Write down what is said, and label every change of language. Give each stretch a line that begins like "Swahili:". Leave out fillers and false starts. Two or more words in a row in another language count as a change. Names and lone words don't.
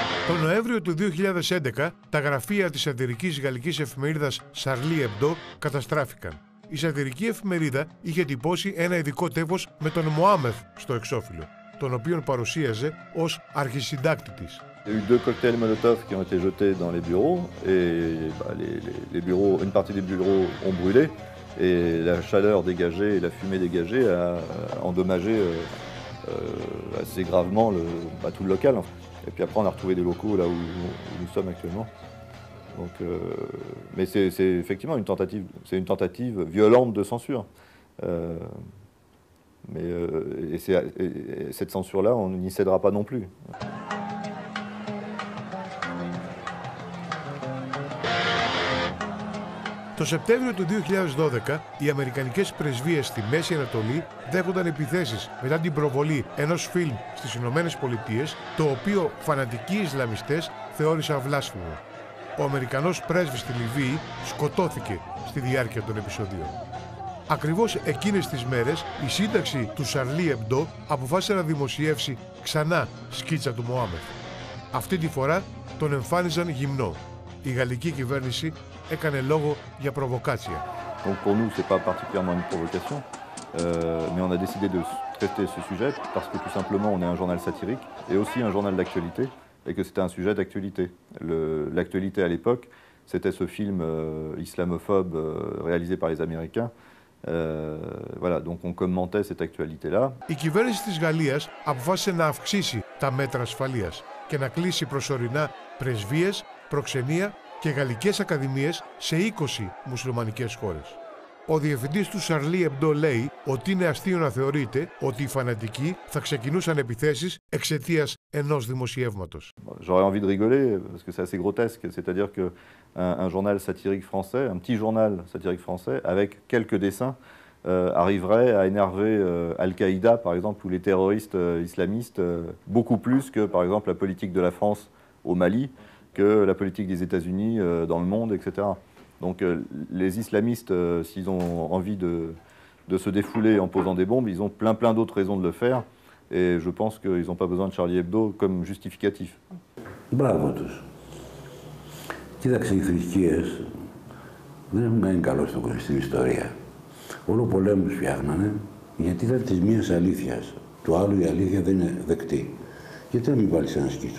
Greek: Το Νοέμβριο του 2011, τα γραφεία της σατιρικής γαλλικής εφημερίδας Charlie Hebdo καταστράφηκαν. Η σατιρική εφημερίδα είχε τυπώσει ένα ειδικό τεύχος με τον Μωάμεθ στο εξώφυλλο, τον οποίον παρουσίαζε ως αρχισυντάκτη της.
French: Il y a eu 2 cocktails Molotov qui ont été jetés dans les bureaux et les bureaux, une partie des bureaux ont brûlé et la chaleur dégagée et la fumée dégagée a endommagé assez gravement tout le local. Et puis après on a retrouvé des locaux là où nous sommes actuellement. Donc, mais c'est effectivement une tentative violente de censure. Et cette censure-là, on n'y cédera pas non plus.
Greek: Το Σεπτέμβριο του 2012, οι αμερικανικές πρεσβείες στη Μέση Ανατολή δέχονταν επιθέσεις μετά την προβολή ενός φιλμ στις Ηνωμένες Πολιτείες, το οποίο φανατικοί Ισλαμιστές θεώρησαν βλάσφημο. Ο Αμερικανός πρέσβης στη Λιβύη σκοτώθηκε στη διάρκεια των επεισοδίων. Ακριβώς εκείνες τις μέρες, η σύνταξη του Charlie Hebdo αποφάσισε να δημοσιεύσει ξανά σκίτσα του Μωάμεθ. Αυτή τη φορά τον εμφάνιζαν γυμνό. Η γαλλική κυβέρνηση έκανε λόγο για προβοκάτσια.
French: Donc pour nous, c'est pas particulièrement une provocation, mais on a décidé de traiter ce sujet parce que tout simplement on est un journal satirique et aussi un journal d'actualité et que c'était un sujet d'actualité. L'actualité à l'époque, c'était ce film islamophobe réalisé par les Américains. Voilà, donc on commentait cette actualité-là. Η κυβέρνηση της Γαλλίας αποφάσισε να αυξήσει τα μέτρα ασφαλείας και να κλείσει προσωρινά πρεσβείες, προξενία και γαλλικές ακαδημίες σε 20 μουσουλμανικές χώρες. Ο διευθυντής του Charlie Hebdo λέει ότι είναι αστείο να θεωρείται ότι οι φανατικοί θα ξεκινούσαν επιθέσεις εξαιτίας ενός δημοσιεύματος. J'aurais envie de rigoler parce que c'est assez grotesque, c'est-à-dire que un journal satirique français, un petit journal satirique français avec quelques dessins arriverait à énerver Al-Qaïda par exemple ou les terroristes islamistes beaucoup plus que par exemple la politique de la France au Mali, que la politique des États-Unis dans le monde, etc. Donc les islamistes, s'ils ont envie de se défouler en posant des bombes, ils ont plein d'autres raisons de le faire. Et je pense qu'ils n'ont pas besoin de Charlie Hebdo comme justificatif.
Greek: Μπράβο τους. Κοίταξε, οι θρησκείες δεν έχουν κάνει καλό στην ιστορία. Όλο πολέμους φτιάχνανε γιατί ήταν της μίας αλήθειας. Του άλλου η αλήθεια δεν είναι δεκτή. Γιατί να μην βάλεις ένα σκίτσο.